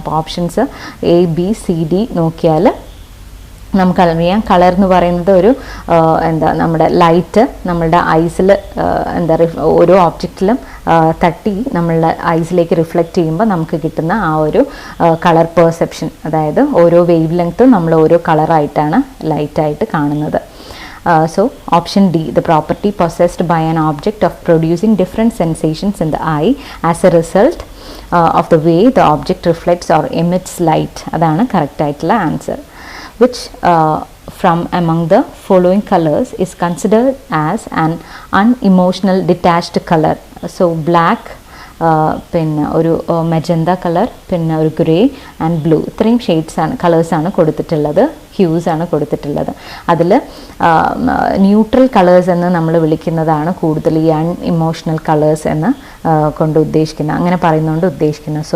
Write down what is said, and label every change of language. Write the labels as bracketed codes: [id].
[ml] അപ്പോൾ options ABCD നോക്കിയാൽ നമുക്കറിയാം, കളർ എന്ന് പറയുന്നത് ഒരു നമ്മുടെ ലൈറ്റ് നമ്മളുടെ ഐസിൽ ഓരോ ഓബ്ജക്റ്റിലും തട്ടി നമ്മളുടെ ഐസിലേക്ക് റിഫ്ലക്റ്റ് ചെയ്യുമ്പോൾ നമുക്ക് കിട്ടുന്ന ആ ഒരു കളർ പെർസെപ്ഷൻ, അതായത് ഓരോ വേവ് ലെങ്ത്തും നമ്മൾ ഓരോ കളറായിട്ടാണ് ലൈറ്റായിട്ട് കാണുന്നത്. [en] So option D, the property possessed by an object of producing different sensations in the eye as a result of the way the object reflects or emits light. [ml] അതാണ് correct ആയിട്ടുള്ള answer. [en] Which from among the following colors is considered as an unemotional detached color? [ml] So black, പിന്നെ ഒരു magenta colour, പിന്നെ ഒരു grey and blue. ഇത്രയും കളേഴ്സാണ് കൊടുത്തിട്ടുള്ളത്, Hughes ആണ് കൊടുത്തിട്ടുള്ളത്. അതിൽ ന്യൂട്രൽ കളേഴ്സ് എന്ന് നമ്മൾ വിളിക്കുന്നതാണ് കൂടുതൽ ഈ അൺഇമോഷണൽ കളേഴ്സ് എന്ന് കൊണ്ട് ഉദ്ദേശിക്കുന്നത്, അങ്ങനെ പറയുന്നതുകൊണ്ട് ഉദ്ദേശിക്കുന്നത്.